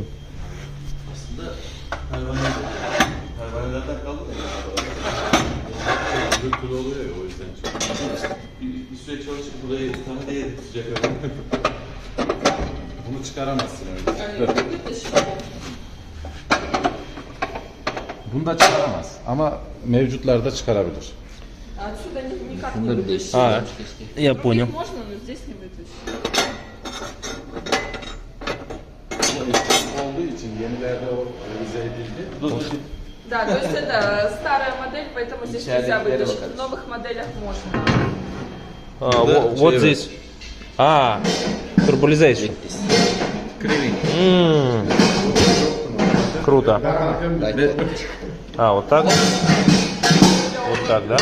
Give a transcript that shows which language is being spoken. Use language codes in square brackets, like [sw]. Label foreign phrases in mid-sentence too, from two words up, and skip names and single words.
[tr] Aslında pervanelerden kaldı da gürültülü oluyor ya, o yüzden çok. Bir süre çalışıp burayı bir tane de yedirtecek öyle. Bunu çıkaramazsın öyle. Bunu da çıkaramaz ama mevcutlarda çıkarabilir. [ru] Отсюда никак не вытащить. А, я понял. Можно, но здесь не вытащить. [tr] Olduğu için yenilerde o revize edildi. [ru] Да, то есть это старая модель, поэтому здесь нельзя вытащить. В новых моделях можно. Вот здесь. Turbolization. Круто. Вот так? Вот так, да?